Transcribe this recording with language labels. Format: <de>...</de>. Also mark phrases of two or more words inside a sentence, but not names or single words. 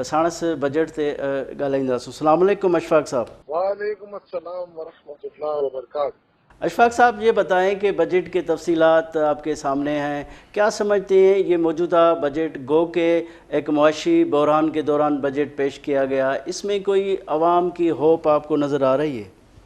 <sd>साणस बजट ते ॻाल्हाईंदासीं।</sd> <ar>السلام علیکم</ar> <ur>अशफाक साहब।</ur> <ar>وعلیکم السلام ورحمۃ اللہ وبرکاتہ.</ar> <ur>اشفاق صاحب یہ بتائیں کہ بجٹ کے تفصیلات آپ کے سامنے ہیں، کیا سمجھتے ہیں یہ موجودہ بجٹ گو کے ایک معاشی بحران کے دوران بجٹ پیش کیا گیا، اس میں کوئی عوام کی ہوپ آپ کو نظر آ رہی ہے?</ur>